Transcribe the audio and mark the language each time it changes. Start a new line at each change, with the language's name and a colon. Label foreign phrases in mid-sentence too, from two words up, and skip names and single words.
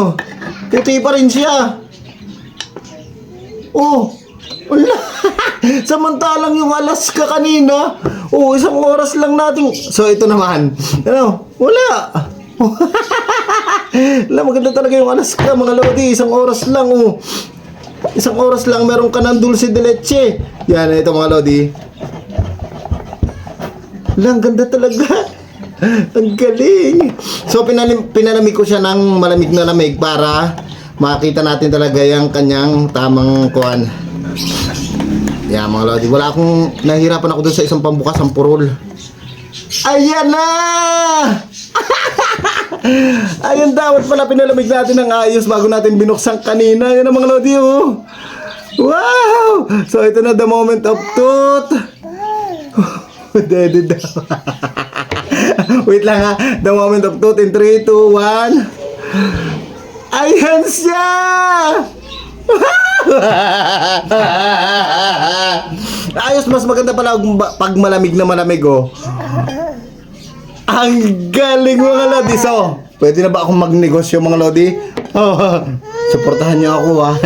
Filipino: Puti pa rin siya. Oh. Ala. Samantalang yung Alaska kanina. Oh, isang oras lang natin. So, ito naman. Ano? Wala. Ala, maganda talaga yung Alaska, mga Lodi. Isang oras lang, oh. Isang oras lang, meron ka ng
Spanish: dulce de leche.
Filipino: Yan, ito mga Lodi. Lang, ganda talaga. Ang galing. So, pinalamig ko siya ng malamig na lamig para makita natin talaga yung kanyang tamang kuhan. Yan, mga Lodi. Wala akong, nahihirapan ako dun sa isang pambukas, ang purol. Ayan na! Ayun, dapat pala pinalamig natin ng ayos bago natin binuksan kanina. Yan ang mga Lodi, oh. Wow! So, ito na
English: the moment of truth.
Filipino: Dede daw. Wait lang ha.
English: The moment of truth in 3, 2, 1.
Filipino: Ayan siya! Ayos, mas maganda pala pag malamig na malamig, oh. Ang galing mga lodi. So, pwede na ba akong magnegosyo mga lodi? Oh, suportahan niyo ako ha.